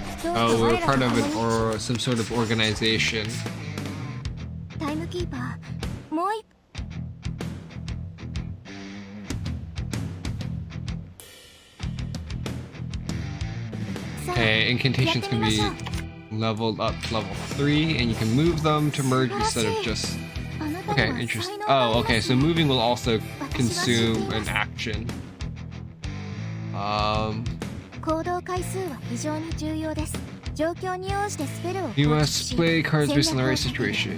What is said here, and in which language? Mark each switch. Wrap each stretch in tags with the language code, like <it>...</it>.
<en>Oh, we're part of it or some sort of organization.</en> <ja>タイムキーパーもう一。</ja> <en>Okay, incantations can be leveled up to level 3, and you can move them to merge instead of just... Okay, interesting. Oh, okay, so moving will also consume an action.</en> <ja>行動回数は非常に重要です。状況に応じてスペルを</ja> <en>You must play cards based on the right situation.</en>